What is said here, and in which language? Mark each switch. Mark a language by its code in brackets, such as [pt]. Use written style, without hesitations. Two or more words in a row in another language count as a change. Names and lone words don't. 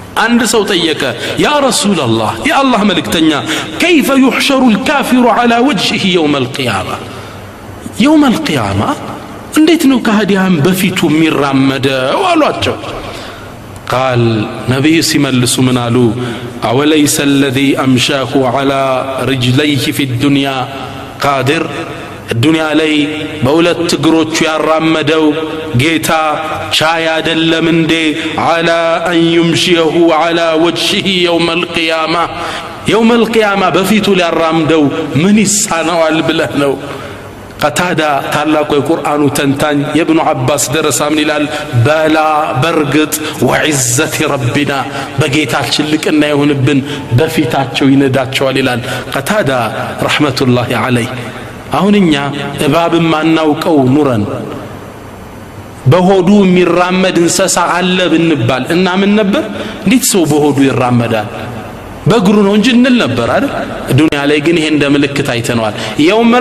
[am] አንድ ሰው ጠየቀ [ar] يا رسول الله [am] የአላህ መልእክተኛ [ar] كيف يحشر الكافر على وجهه يوم القيامة يوم القيامة [am] እንዴት ነው ከሃዲያን በፊቱ የሚራመደው [ar] አሏቸው قال نبي [am] ሲመልሱ ምን አሉ [ar] أوليس الذي أمشاه على رجليه في الدنيا قادر الدنيا ላይ [am] በሁለት እግሮቹ ያራመደው ጌታ ቻይ አይደለም እንዴ [ar] على أن يمشيه على وجهه يوم القيامة يوم القيامة [am] በፊቱ ሊያራምደው ምን ይሳነዋል ብለህ ነው قتادة ታላቁ የቁርአኑ ተንታኝ የኢብኑ አባስ ደረሳ ምን ይላል በላ በርግጥ [ar] وعزة ربنا [am] በጌታችን ልቅና ይሁንብን በፊታቸው ይነዳቸዋል ይላል قتادة [ar] رحمة الله عليه [am] አሁንኛ እባብም ማናውቀው ኑረን በሆዱ የሚራመድ እንስሳ አለ ብንባል እና ምን ነበር እንዴት ሰው በሆዱ ይራመዳል በእግሩ ነው እንጂ እንል ነበር አይደል ዱንያ ላይ ግን ይሄ እንደ ምልክት አይተነዋል የውመል